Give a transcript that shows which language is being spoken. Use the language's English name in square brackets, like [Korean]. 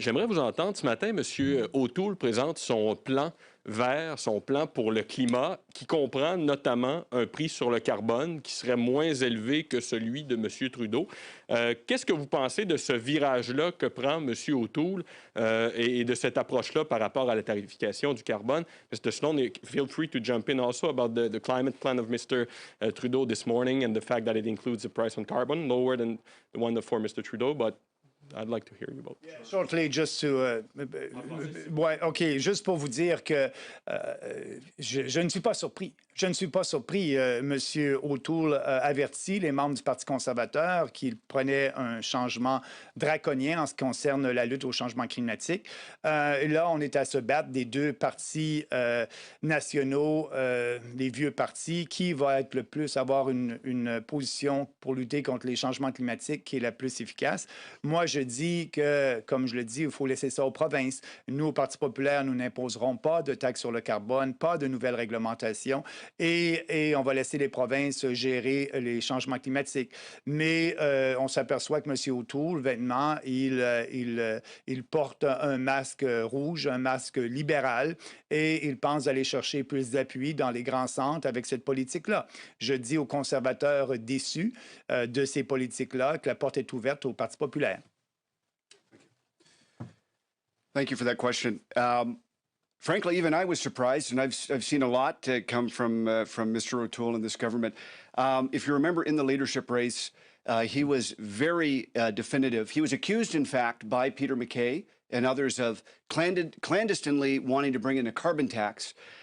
[French] J'aimerais vous entendre. Ce matin, M. O'Toole présente son plan vert, son plan pour le climat, qui comprend notamment un prix sur le carbone qui serait moins élevé que celui de M. Trudeau. Qu'est-ce que vous pensez de ce virage-là que prend M. O'Toole et de cette approche-là par rapport à la tarification du carbone? [English] Mr. Sloan, feel free to jump in also about the climate plan of Mr. Trudeau this morning and the fact that it includes a price on carbon, lower than the one for Mr. Trudeau, but I'd like to hear you about it. Shortly, just to... [French] ouais, OK, juste pour vous dire que je ne suis pas surpris. Je ne suis pas surpris. M. O'Toole avertit les membres du Parti conservateur qu'il prenait un changement draconien en ce qui concerne la lutte au changement climatique. Là, on est à se battre des deux partis nationaux, les vieux partis, qui va être le plus avoir une position pour lutter contre les changements climatiques qui est la plus efficace. Moi, je dis que, comme je le dis, il faut laisser ça aux provinces. Nous, au Parti populaire, nous n'imposerons pas de taxes sur le carbone, pas de nouvelles réglementations et on va laisser les provinces gérer les changements climatiques. Mais on s'aperçoit que M. O'Toole, vêtement, il porte un masque rouge, un masque libéral, et il pense aller chercher plus d'appui dans les grands centres avec cette politique-là. Je dis aux conservateurs déçus de ces politiques-là que la porte est ouverte au Parti populaire. [English] Thank you for that question. Frankly, even I was surprised, and I've seen a lot come from Mr. O'Toole and this government. If you remember, in the leadership race, he was very definitive. He was accused, in fact, by Peter MacKay and others of clandestinely wanting to bring in a carbon tax.